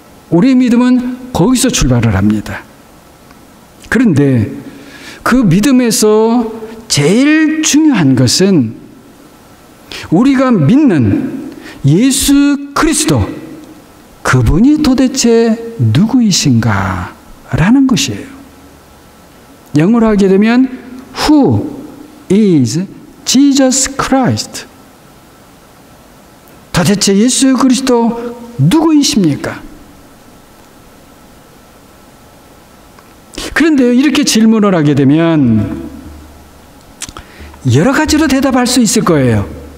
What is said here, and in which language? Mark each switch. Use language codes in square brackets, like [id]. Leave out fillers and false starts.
[ko] 우리의 믿음은 거기서 출발을 합니다. 그런데 그 믿음에서 제일 중요한 것은 우리가 믿는 예수 그리스도, 그분이 도대체 누구이신가 라는 것이에요. 영어로 하게 되면 [en] Who is Jesus Christ? [ko] 도대체 예수 그리스도 누구이십니까? 그런데 이렇게 질문을 하게 되면 여러 가지로 대답할 수 있을 거예요.